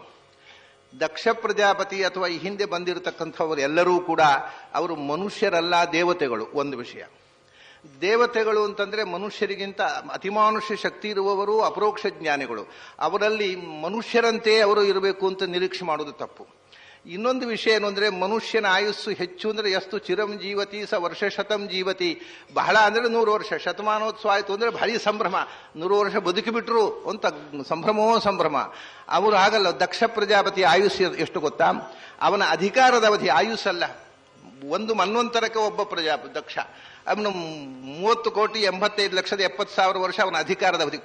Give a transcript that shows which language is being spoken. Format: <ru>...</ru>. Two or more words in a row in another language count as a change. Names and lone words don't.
<kn>ದಕ್ಷ ಪ್ರಜಾಪತಿ ಅಥವಾ ಈ ಹಿಂದೆ ಬಂದಿರತಕ್ಕಂಥವ್ರು ಎಲ್ಲರೂ ಕೂಡ ಅವರು ಮನುಷ್ಯರಲ್ಲ, ದೇವತೆಗಳು. ಒಂದು ವಿಷಯ, ದೇವತೆಗಳು ಅಂತಂದ್ರೆ ಮನುಷ್ಯರಿಗಿಂತ ಅತಿಮಾನುಷ್ಯ ಶಕ್ತಿ ಇರುವವರು, ಅಪರೋಕ್ಷ ಜ್ಞಾನಿಗಳು. ಅವರಲ್ಲಿ ಮನುಷ್ಯರಂತೆ ಅವರು ಇರಬೇಕು ಅಂತ ನಿರೀಕ್ಷೆ ಮಾಡೋದು ತಪ್ಪು. ಇನ್ನೊಂದು ವಿಷಯ ಏನು ಅಂದ್ರೆ, ಮನುಷ್ಯನ ಆಯುಸ್ಸು ಹೆಚ್ಚು ಅಂದ್ರೆ ಎಷ್ಟು</kn> <sa>ಚಿರಂ ಜೀವತಿ ಸ ವರ್ಷ ಶತಂ ಜೀವತಿ.</sa> <kn>ಬಹಳ ಅಂದ್ರೆ 100 ವರ್ಷ, ಶತಮಾನೋತ್ಸವ ಆಯ್ತು ಅಂದ್ರೆ ಭಾರಿ ಸಂಭ್ರಮ, 100 ವರ್ಷ ಬದುಕಿಬಿಟ್ರು ಅಂತ ಸಂಭ್ರಮೋ ಸಂಭ್ರಮ. ಅವರು ಆಗಲ್ಲ. ದಕ್ಷ ಪ್ರಜಾಪತಿ ಆಯುಷ್ಯ ಎಷ್ಟು ಗೊತ್ತಾ? ಅವನ ಅಧಿಕಾರದ ಅವಧಿ ಆಯುಸ್ಸಲ್ಲ. ಒಂದು ಮನ್ವಂತರಕ್ಕೆ ಒಬ್ಬ ದಕ್ಷ, ಅವನು 30,85,70,70,000 ವರ್ಷ ಅವನ ಅಧಿಕಾರದ ಅವಧಿ.</kn>